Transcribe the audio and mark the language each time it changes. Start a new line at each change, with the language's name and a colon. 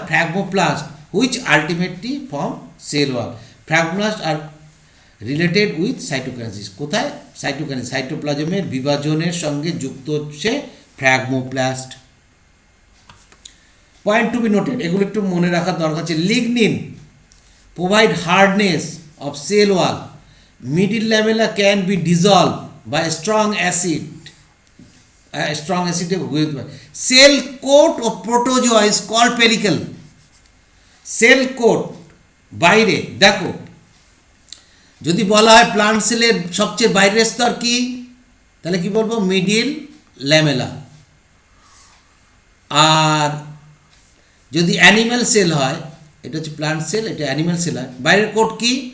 English: Phragmoplast, which ultimately form cell wall. Phragmoplast are related with cytokinesis.
Bangla: কোথায়? Cytokinesis, সাইটোপ্লাজমের বিভাজনের সঙ্গে যুক্ত হচ্ছে phragmoplast.
English: point to be noted,
Bangla: এগুলো একটু মনে রাখার দরকার আছে।
English: Lignin provide hardness of cell wall. Middle lamella can be dissolved by strong acid. Strong acid with cell coat of protozoa is called pellicle.
Bangla: Cell coat বাইরে দেখো, যদি বলা হয় প্লান্ট সেলের সবচেয়ে বাইরের স্তর কি, তাহলে কি বলবো? Middle lamella. আর যদি অ্যানিম্যাল সেল হয়, এটা হচ্ছে প্লান্ট সেল, এটা অ্যানিম্যাল সেল হয়, বাইরের কোট কি?